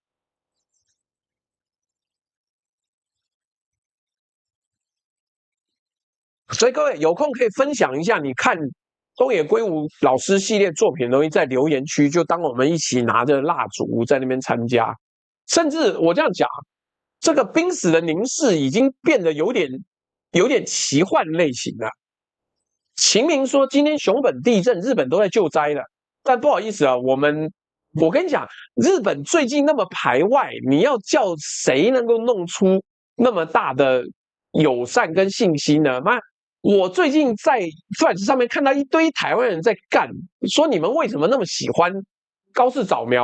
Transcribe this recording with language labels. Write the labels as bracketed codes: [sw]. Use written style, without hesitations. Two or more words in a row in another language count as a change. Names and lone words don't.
[zh] 所以各位有空可以分享一下你看东野圭吾老師系列作品的東西，在留言區就當我們一起拿着蠟燭在那邊參加。甚至我這樣講，這個瀕死的凝視已經變得有點奇幻類型了。秦明說今天熊本地震，日本都在救災了，但不好意思啊，我跟你講，日本最近那麼排外，你要叫誰能夠弄出那麼大的友善跟信心呢？媽，我最近在Threads上面看到一堆台灣人在幹，說你們為什麼那麼喜歡高市早苗？